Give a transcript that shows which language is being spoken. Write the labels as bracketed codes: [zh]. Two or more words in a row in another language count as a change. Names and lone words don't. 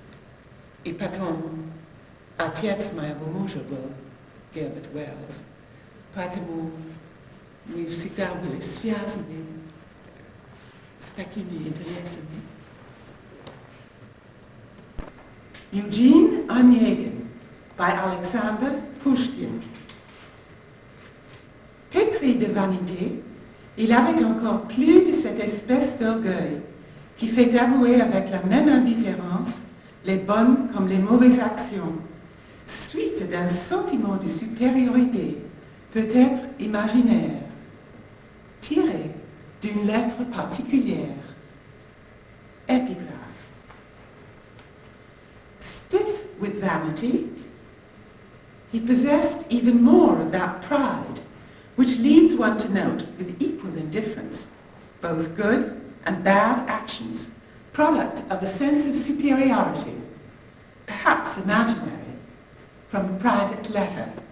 [ru] И потом отец моего мужа был Герберт Уэллс. поэтому мы всегда были связаны с такими интересами. Евгений Онегин by Александр Пушкин. [fr] Pétri de vanité, il avait encore plus de cette espèce d'orgueil qui fait avouer avec la même indifférence les bonnes comme les mauvaises actions, suite d'un sentiment de supériorité, peut-être imaginaire, tiré d'une lettre particulière. Épigraphe. [en] Stiff with vanity, he possessed even more of that pride which leads one to note with equal indifference both good and bad actions, product of a sense of superiority, perhaps imaginary, from a private letter.